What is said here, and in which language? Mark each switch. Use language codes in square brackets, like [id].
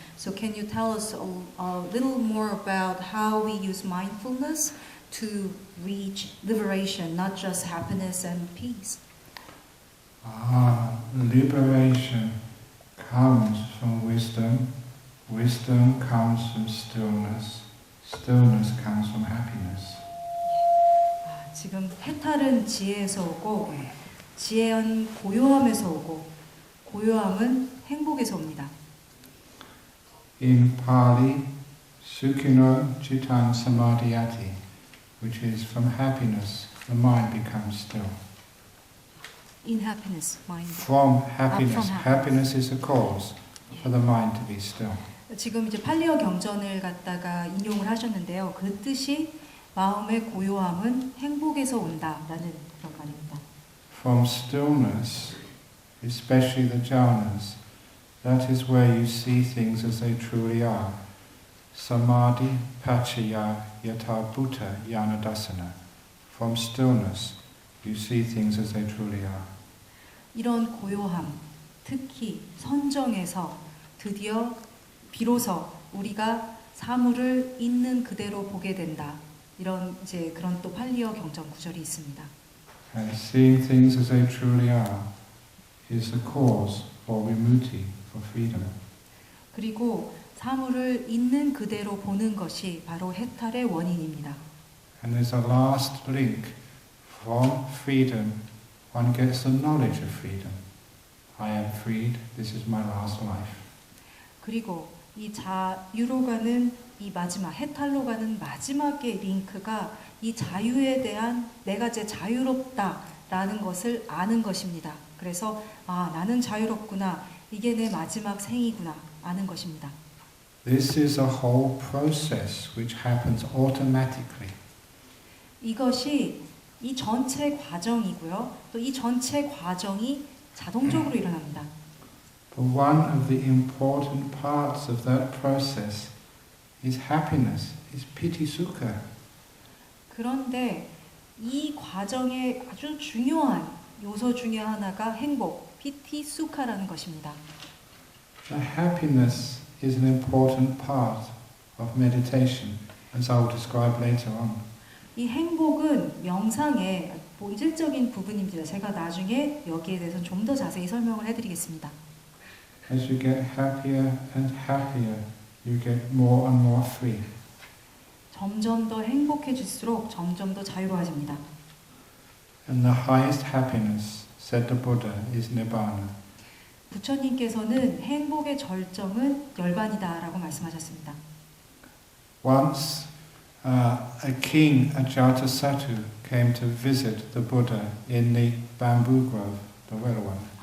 [en] So can you tell us a little more about how we use mindfulness to reach liberation, not just happiness and peace? Liberation comes from wisdom, wisdom comes from stillness, stillness comes from happiness. [ko] 지금 해탈은 지혜에서 오고, 지혜는 고요함에서 오고, 고요함은 행복에서 옵니다. [en] In Pali, [pi] Sukhino Chittang Samadhyati, [en] which is from happiness, the mind becomes still. In happiness, mind. From happiness. from Happiness is the cause for the mind to be still. [ko] 지금 이제 팔리어 경전을 갖다가 인용을 하셨는데요. 그 뜻이 마음의 고요함은 행복에서 온다라는 그런 말입니다. [en] From stillness, especially the jhanas, that is where you see things as they truly are. [pi] Samadhi, Pachaya, Yatha Bhuta, Yanadasana. [en] From stillness, you see things as they truly are. [ko] 이런 고요함, 특히 선정에서 드디어 비로소 우리가 사물을 있는 그대로 보게 된다. 이런 이제 그런 또 팔리어 경전 구절이 있습니다. [en] And seeing things as they truly are is the cause for vimutti, for freedom. [ko] 그리고 사물을 있는 그대로 보는 것이 바로 해탈의 원인입니다. [en] And there's a last link. From freedom, one gets the knowledge of freedom. I am freed, this is my last life. [ko] 그리고 이 자유로 가는 이 마지막, 해탈로 가는 마지막의 링크가 이 자유에 대한 내가 제 자유롭다라는 것을 아는 것입니다. 그래서 나는 자유롭구나. 이게 내 마지막 생이구나. 아는 것입니다. [en] This is a whole process which happens automatically. [ko] 이것이 이 전체 과정이고요. 또 이 전체 과정이 자동적으로 일어납니다. [en] But one of the important parts of that process is happiness, is piti sukha. [ko] 그런데 이 과정의 아주 중요한 요소 중에 하나가 행복, 피티 수카라는 것입니다. [en] The happiness is an important part of meditation, as I will describe later on. [ko] 이 행복은 명상의 본질적인 부분입니다. 제가 나중에 여기에 대해서 좀 더 자세히 설명을 해드리겠습니다. [en] As you get happier and happier, you get more and more free. [ko] 점점 더 행복해질수록 점점 더 자유로워집니다. [en] And the highest happiness, said the Buddha, is nibbana. [ko] 부처님께서는 행복의 절정은 열반이다라고 말씀하셨습니다. [en] Once a king, Ajatasattu, came to visit the Buddha in the bamboo grove, the Welwan.